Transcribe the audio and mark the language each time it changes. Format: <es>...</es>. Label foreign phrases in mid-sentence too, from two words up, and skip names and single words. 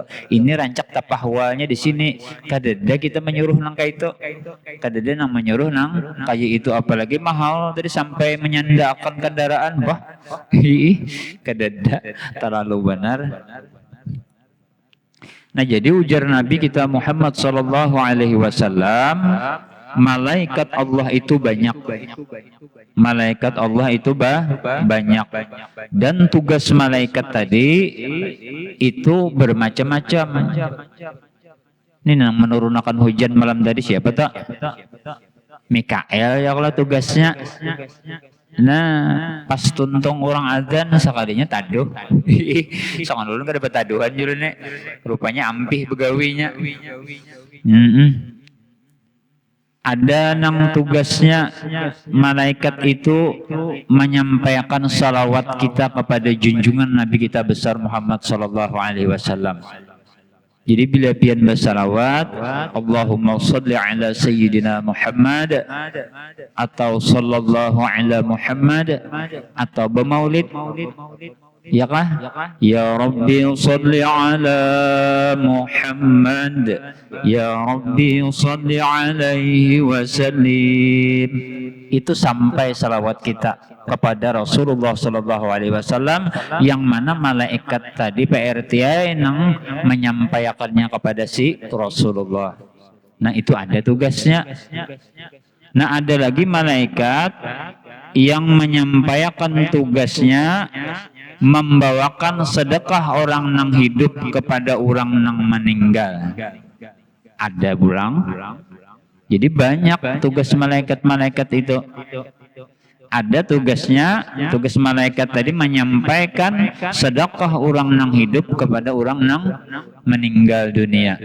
<bjn>Ini rancak tapahwalnya di sini. Kadada kita menyuruh nang kayak itu. Kadada nang menyuruh nang kayak itu, apalagi mahal tadi sampai menyandarkan kendaraan. Wah, kadada terlalu benar. Nah jadi ujar Nabi kita Muhammad</bjn> <ar>صلى الله عليه وسلم,</ar> <bjn>malaikat Allah itu banyak. Malaikat Allah itu banyak. Dan tugas malaikat tadi itu bermacam-macam. Ini yang menurunkan hujan malam tadi siapa tak? Mikael ya kalau tugasnya. Nah, pas tuntung orang azan sekalinya taduh. Sangan dulu kada betaduhan julu nek. Rupanya ampih begawinya. Ada nang tugasnya malaikat itu menyampaikan salawat kita kepada junjungan Nabi kita besar Muhammad</bjn> <ar>صلى الله عليه وسلم.</ar> <bjn>Jadi bila pian bersalawat,</bjn> <ar>اللهم صل على سيدنا محمد,</ar> <bjn>atau</bjn> <ar>صلى الله على محمد,</ar> <bjn>atau bermaulid, ya kah?</bjn> <ar>يا ربي صل على محمد، يا ربي صل عليه وسلم.</ar> <bjn>Itu sampai salawat kita kepada Rasulullah</bjn> <ar>صلى الله عليه وسلم,</ar> <bjn>yang mana malaikat tadi PRTI yang menyampaikannya kepada si Rasulullah. Nah itu ada tugasnya. Nah ada lagi malaikat yang menyampaikan tugasnya membawakan sedekah orang nang hidup kepada orang nang meninggal. Ada burang. Jadi banyak tugas malaikat-malaikat itu. Ada tugasnya, tugas malaikat tadi menyampaikan sedekah orang nang hidup kepada orang nang meninggal dunia.</bjn>